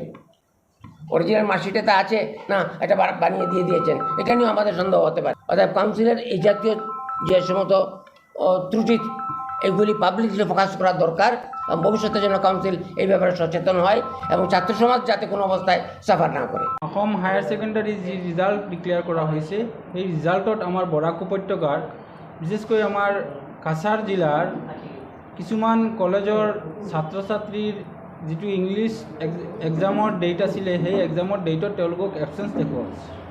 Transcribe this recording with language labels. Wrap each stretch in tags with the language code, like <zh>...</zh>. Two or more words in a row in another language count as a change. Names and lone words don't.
<en>original marksheet</en> <bn>তা আছে না এটা বানিয়ে দিয়েছেন, এটা নিয়েও আমাদের সন্দেহ হতে পারে। অর্থাৎ কাউন্সিলের এই জাতীয় যে সমস্ত ত্রুটি, এগুলি</bn> <en>publicly focus</en> <bn>করা দরকার। ভবিষ্যতের জন্য কাউন্সিল এই ব্যাপারে সচেতন হয় এবং ছাত্র সমাজ যাতে কোনো অবস্থায় সাফার না করে।</bn> <as>অসম হায়ার সেকেন্ডারি যি</as> <en>result declare</en> <as>কৰা হৈছে, সেই ৰিজাল্টত আমাৰ বৰাক উপত্যকাৰ বিশেষকৈ আমাৰ কাছাৰ জিলাৰ কিছুমান কলেজৰ ছাত্ৰ ছাত্ৰীৰ যিটো</as> <en>English exam date</en> <as>আছিলে, সেই</as> <en>exam date</en> <as>তেওঁলোকক এবচেঞ্চ দেখুওৱা হৈছে।</as>